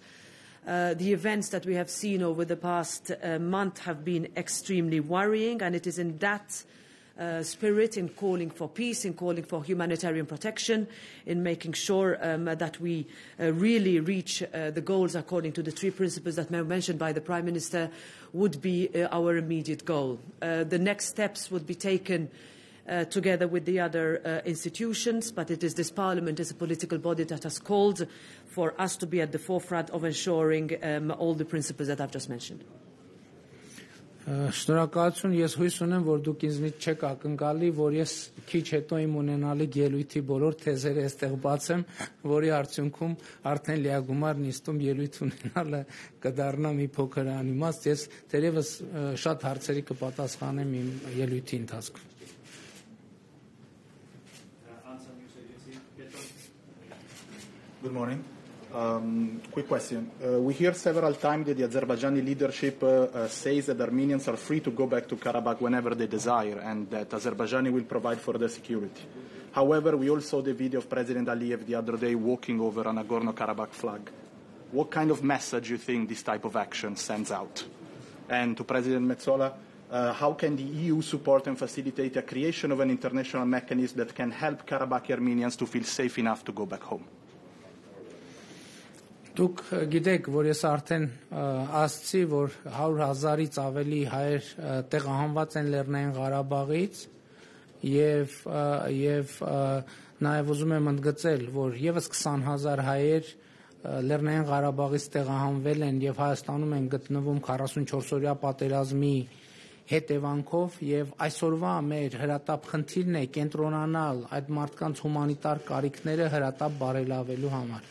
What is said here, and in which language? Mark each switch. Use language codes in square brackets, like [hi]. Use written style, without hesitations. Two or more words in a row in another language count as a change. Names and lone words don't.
[en] The events that we have seen over the past month have been extremely worrying, and it is in that spirit in calling for peace, in calling for humanitarian protection, in making sure that we really reach the goals according to the three principles that were mentioned by the Prime Minister would be our immediate goal. The next steps would be taken together with the other institutions, but it is this Parliament as a political body that has called for us to be at the forefront of ensuring all the principles that I've just mentioned. [hy] Շնորհակալություն, ես հույս ունեմ, որ դուք ինձնից չեք ակնկալի, որ ես քիչ հետո իմ ունենալիք ելույթի բոլոր թեզերը այստեղ բացեմ, որի արդյունքում արդեն լիագումար նիստում ելույթ ունենալը կդառնա մի փոքր անիմաստ, ես թերևս շատ հարցերի կպատասխանեմ իմ ելույթի ընթացքում. [en] Good morning. Quick question. We hear several times that the Azerbaijani leadership says that Armenians are free to go back to Karabakh whenever they desire and that Azerbaijan will provide for their security. However, we all saw the video of President Aliyev the other day walking over a Nagorno-Karabakh flag. What kind of message do you think this type of action sends out? And to President Metsola, how can the EU support and facilitate the creation of an international mechanism that can help Karabakh Armenians to feel safe enough to go back home? [hy] Դուք գիտեք, որ ես արդեն ասացի, որ 100,000-ից ավելի հայեր տեղահանված են Լեռնային Ղարաբաղից եւ նաեւ ուզում եմ ընդգծել, որ եւս 20,000 հայեր Լեռնային Ղարաբաղից տեղահանվել են եւ Հայաստանում են գտնվում 44-օրյա պատերազմի հետևանքով եւ այսօրվա մեր հրատապ խնդիրն է կենտրոնանալ այդ մարդկանց հումանիտար կարիքները հրատապ բարելավելու համար.